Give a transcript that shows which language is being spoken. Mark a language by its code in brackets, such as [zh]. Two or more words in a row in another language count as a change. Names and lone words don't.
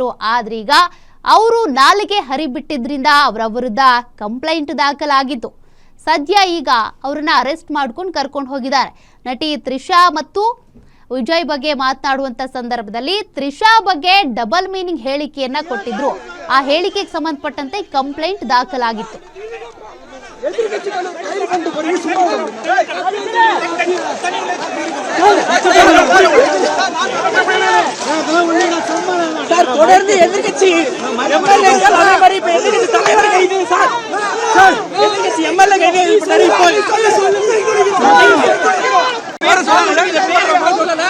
[kn] ಆದ್ರೀಗ ಅವರು ನಾಲಿಗೆ ಹರಿಬಿಟ್ಟಿದ್ರಿಂದ ಅವರ ವಿರುದ್ಧ ಕಂಪ್ಲೇಂಟ್ ದಾಖಲಾಗಿತ್ತು. ಸದ್ಯ ಈಗ ಅವರನ್ನ ಅರೆಸ್ಟ್ ಮಾಡ್ಕೊಂಡು ಕರ್ಕೊಂಡು ಹೋಗಿದ್ದಾರೆ. ನಟಿ ತ್ರಿಷಾ ಮತ್ತು ವಿಜಯ್ ಬಗ್ಗೆ ಮಾತನಾಡುವಂತ ಸಂದರ್ಭದಲ್ಲಿ ತ್ರಿಷಾ ಬಗ್ಗೆ [en] double meaning [kn] ಹೇಳಿಕೆಯನ್ನ ಕೊಟ್ಟಿದ್ರು. ಆ ಹೇಳಿಕೆಗೆ ಸಂಬಂಧಪಟ್ಟಂತೆ ಕಂಪ್ಲೇಂಟ್ ದಾಖಲಾಗಿತ್ತು. [ta] தொடர்ந்து எதிர்கட்சி எதிர்கட்சி எம்எல்ஏ கைது பேரை சொல்லல, இந்த பேரை சொல்லல.